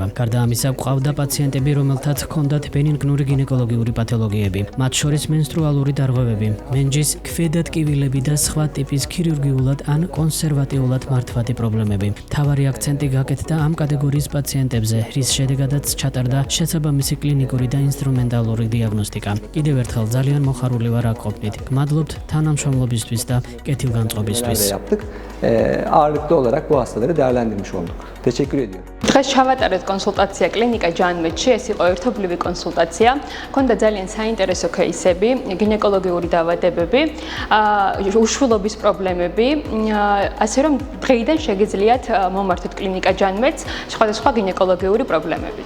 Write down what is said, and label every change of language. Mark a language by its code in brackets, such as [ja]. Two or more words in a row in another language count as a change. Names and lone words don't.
[ka] გარდა ამისა, გვყავდა პაციენტები, რომელთაც ჰქონდათ ბენიგნური გინეკოლოგიური პათოლოგიები, მათ შორის მენსტრუალური დარღვევები, მენჯის ქვედატკივილები და სხვა ტიპის ქირურგიულად ან კონსერვატიულად მართვადი პრობლემები. მთავარი აქცენტი გაკეთდა ამ კატეგორიის პაციენტებზე, რის შედეგადაც ჩატარდა შესაბამისი კლინიკური და ინსტრუმენტალური დიაგნოსტიკა. კიდევ ერთხელ ძალიან მოხარული ვარ აქ ყოფნით. გმადლობთ თანამშრომლობისთვის და კეთილგანწყობისთვის. [tr] Yaptık. Ağırlıklı olarak bu hastaları değerlendirmiş olduk. Teşekkür ediyorum. [ka] დღეს ჩავატარეთ კონსულტაცია კლინიკა ჯანმედში, ეს იყო ერთობლივი კონსულტაცია. Ქონდა ძალიან საინტერესო кейსები, გინეკოლოგიური დაავადებები, უშვილობის პრობლემები, ასე რომ დღეიდან შეგიძლიათ მომართოთ კლინიკა ჯანმედს სხვადასხვა გინეკოლოგიური პრობლემებით.